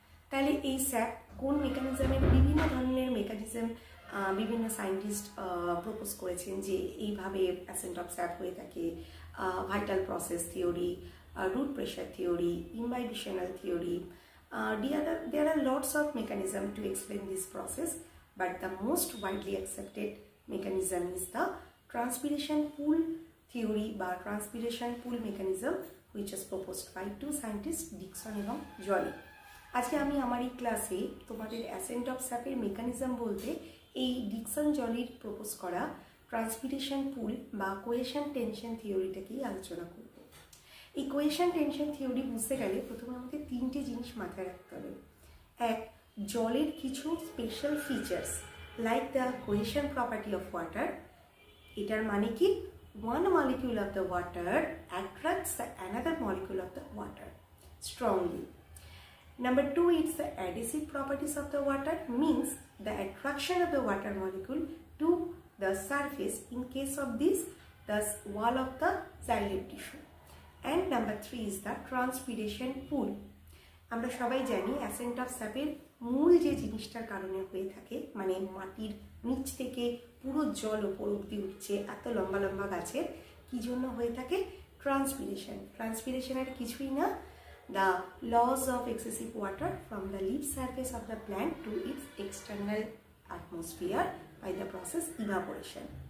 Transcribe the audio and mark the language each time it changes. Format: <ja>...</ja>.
<bn>তাহলে এই স্যাপ কোন মেকানিজমের, বিভিন্ন ধরনের মেকানিজম বিভিন্ন সায়েন্টিস্ট প্রপোজ করেছেন যে এইভাবে অ্যাসেন্ট অফ স্যাপ হয়ে থাকে।</bn> <en>Vital process theory, root pressure theory, imbibitional theory. There are lots of mechanisms to explain this process, but the most widely accepted mechanism is the transpiration pool theory বা transpiration pool mechanism, which is proposed by two scientists, Dixon এবং Joly.</en> <bn>আজকে আমি আমার এই ক্লাসে তোমাদের accent of স্যাপের mechanism বলতে এই ডিকসন জলির প্রপোজ করা ট্রান্সপিরেশন পুল বা কোয়েশন টেনশন থিওরিটাকেই আলোচনা করব। এই কোয়েশন টেনশন থিওরি বুঝতে গেলে প্রথমে আমাকে 3টে জিনিস মাথায় রাখতে হবে। এক, জলের কিছু</bn> <en>Special features like the cohesion property of water.</en> <bn>এটার মানে কি,</bn> <en>one molecule of the water attracts the another molecule of the water strongly. Number 2, it's the adhesive properties of the water, means the attraction of the water molecule to the surface in case of this, the wall of the xylem tissue. And number 3 is the transpiration pool.</en> <bn>আমরা সবাই জানি accent of স্যাপের মূল যে জিনিসটার কারণে হয়ে থাকে, মানে মাটির নিচ থেকে পুরো জল ওপর অব্দি উঠছে এত লম্বা লম্বা গাছের, কি জন্য হয়ে থাকে, ট্রান্সপিরেশন। ট্রান্সপিরেশনের কিছুই না,</bn> <en>The loss of excessive water from the leaf surface of the plant to its external atmosphere by the process evaporation.</en>